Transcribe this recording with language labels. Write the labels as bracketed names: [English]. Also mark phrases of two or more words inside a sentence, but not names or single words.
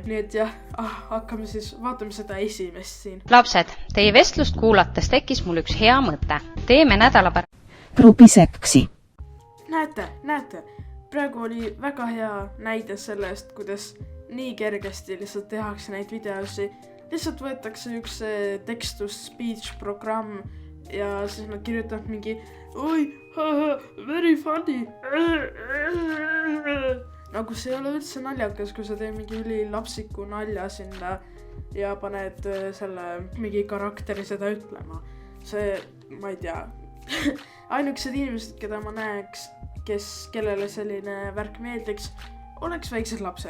[Estonian] Nii et jah, hakkame siis, vaatame seda esimest siin. Lapsed, teie vestlust kuulates tekkis mul üks hea mõte. Teeme nädala grupiseksi. Näete, praegu oli väga hea näide sellest, kuidas nii kergesti lihtsalt tehakse neid videosi. Lihtsalt võetakse üks [English] text-to-speech [Estonian] programm ja siis nad kirjutavad mingi oi, [English] haha, very funny. [Estonian] Nagu see ei ole üldse naljakas, kui sa teed mingi ülilapsiku nalja sinna ja paned selle mingi karakteri seda ütlema. See, ma ei tea, ainukesed inimesed, keda ma näeks, kellele selline värk meeldiks, oleks väiksed lapsed.